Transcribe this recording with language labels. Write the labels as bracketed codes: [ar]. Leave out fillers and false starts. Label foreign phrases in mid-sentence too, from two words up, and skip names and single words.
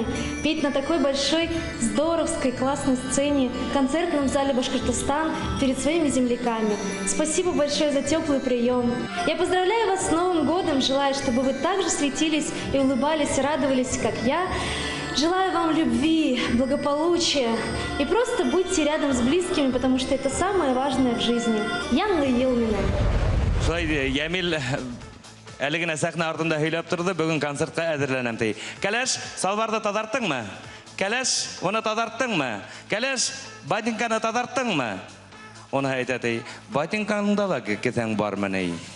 [ru] Петь на такой большой, здоровской, классной сцене, в концертном зале Башкортостан перед своими земляками. Спасибо большое за теплый прием. Я поздравляю вас с Новым годом, желаю, чтобы вы также светились и улыбались, и радовались, как я. Желаю вам любви, благополучия и просто будьте рядом с близкими, потому что это самое важное в жизни. [ba] Яңгы ел менен. Ямил әлегенә сәхнә артында һөйләп торды, бүген концертка әзерләнәм ди. Кәләш, салбарды тазарттыңмы? Кәләш, оны тазарттыңмы? Кәләш, ботинканы тазарттыңмы? Оны әйтә ди, ботинкаңда да кесәң бармы ни?